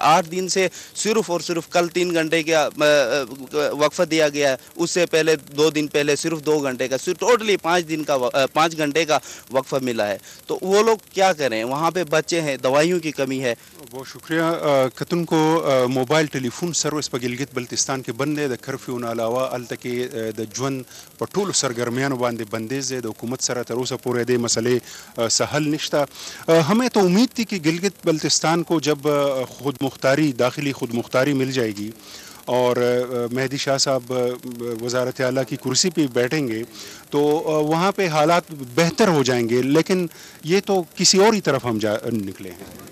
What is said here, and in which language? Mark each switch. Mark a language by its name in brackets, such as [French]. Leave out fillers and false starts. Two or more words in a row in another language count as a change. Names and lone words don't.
[Urdu] 8 دن سے صرف اور صرف کل 3 گھنٹے کا وقفہ دیا گیا ہے، اس سے پہلے 2 دن پہلے صرف 2 گھنٹے کا، ٹوٹلی 5 گھنٹے کا وقفہ ملا ہے. تو وہ لوگ کیا کریں؟ وہاں پہ بچے ہیں، دوائیوں کی کمی ہے. بہت شکریہ. [Pashto] کتن کو موبایل ټلیفون سروس په ګلګت بلتستان کې بند دی. د کرفیو نه علاوه هلته کې د ژوند په ټولو سرګرمیانو باندې بندیز دی. د حکومت سره تر اوسه پورې دې مسئلې څه حل نشته. [Urdu] ہمیں تو امید تھی کہ گلگت بلتستان کو جب خود مختاری، داخلی خود مختاری مل جائے گی اور مہدی شاہ صاحب وزارت اعلیٰ کی کرسی پہ بیٹھیں گے تو وہاں پہ حالات بہتر ہو جائیں گے، لیکن یہ تو کسی اور ہی طرف ہم نکلے ہیں.